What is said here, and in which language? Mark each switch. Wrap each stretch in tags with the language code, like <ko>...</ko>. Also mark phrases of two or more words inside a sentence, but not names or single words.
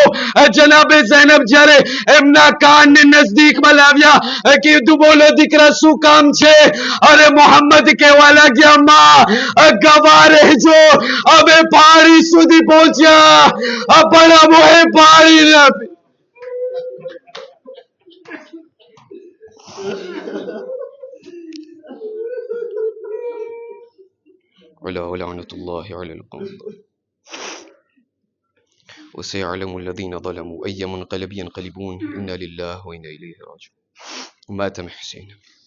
<gu>જનાબે ઝૈનબ જ્યારે એમના કાનને નજદીકમાં લાવ્યા, કીધું બોલો દીકરા શું કામ છે? અરે મોહમ્મદ કહેવા લાગ્યા, માં ગવા રહેજો, અમે પાણી સુધી પહોંચ્યા પણ અમોએ પાણી ન પી.</gu> <ar>ولعنة الله على القوم وسيعلم الذين ظلموا أي منقلب ينقلبون إنا لله وإنا إليه راجعون.</ar>